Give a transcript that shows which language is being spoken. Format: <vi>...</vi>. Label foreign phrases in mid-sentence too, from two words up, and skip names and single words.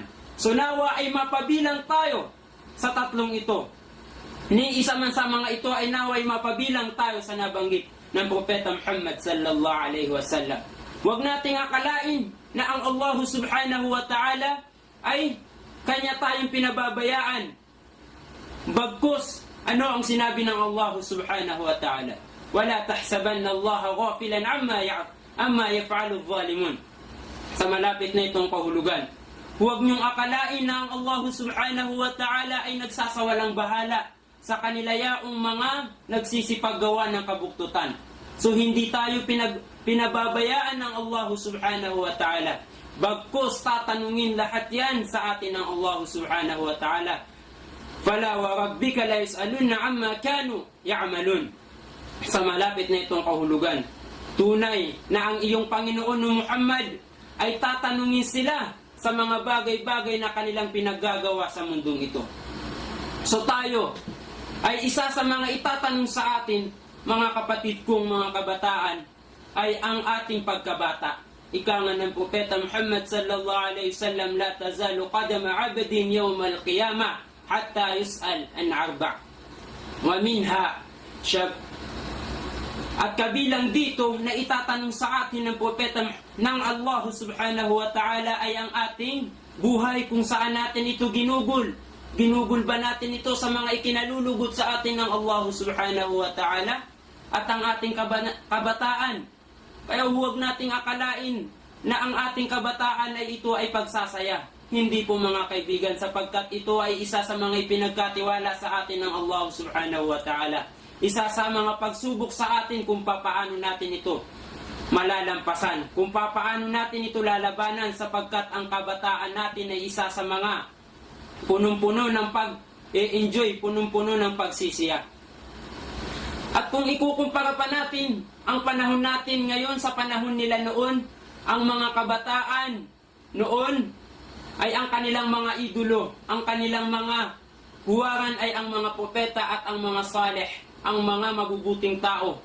<tl>So nawa ay mapabilang tayo sa tatlong ito. Ni isa man sa mga ito ay nawa ay mapabilang tayo sa nabanggit ng Propeta Muhammad</tl> <ar>صلى الله عليه وسلم.</ar> <tl>Huwag nating akalain na ang Allah</tl> <ar>سبحانه وتعالى</ar> <tl>ay kanya tayong pinababayaan. Bagkus, ano ang sinabi ng Allah</tl> <ar>سبحانه وتعالى? ولا تحسبن الله غافلا عما يفعل الظالمون.</ar> <tl>Sa malapit na itong kahulugan, huwag niyong akalain na ang Allah</tl> <ar>سبحانه وتعالى</ar> <tl>ay nagsasawalang bahala sa kanila yaong mga nagsisipaggawa ng kabuktutan. So hindi tayo pinababayaan ng Allah</tl> <ar>سبحانه وتعالى.</ar> <tl>Bagkus tatanungin lahat yan sa atin ng Allah</tl> <ar>سبحانه وتعالى. فلا وربك لا يسألن عما كانوا يعملون.</ar> <tl>Sa malapit na itong kahulugan, tunay na ang iyong Panginoon Muhammad ay tatanungin sila sa mga bagay-bagay na kanilang pinaggagawa sa mundong ito. So tayo ay isa sa mga itatanong sa atin, mga kapatid kong mga kabataan, ay ang ating pagkabata. Ika nga ng Propeta Muhammad</tl> <ar>صلى الله عليه وسلم, لا تزال قدما عبد يوم القيامة حتى يسأل عن 4. ومنها شاب.</ar> <tl>At kabilang dito na itatanong sa atin ng Propeta ng Allah</tl> <ar>سبحانه وتعالى</ar> <tl>ay ang ating buhay, kung saan natin ito ginugol. Ginugol ba natin ito sa mga ikinalulugot sa atin ng Allah</tl> <ar>سبحانه وتعالى?</ar> <tl>At ang ating kabataan. Kaya huwag nating akalain na ang ating kabataan ay ito ay pagsasaya. Hindi po mga kaibigan, sapagkat ito ay isa sa mga ipinagkatiwala sa atin ng Allah</tl> <ar>سبحانه وتعالى.</ar> <tl>Isa sa mga pagsubok sa atin kung papaano natin ito malalampasan, kung papaano natin ito lalabanan, sapagkat ang kabataan natin ay isa sa mga punong-puno ng pag-enjoy, punong-puno ng pagsisiya. At kung ikukumpara pa natin ang panahon natin ngayon sa panahon nila noon, ang mga kabataan noon ay ang kanilang mga idolo, ang kanilang mga huwaran ay ang mga propeta at ang mga saleh, ang mga mabubuting tao.</tl>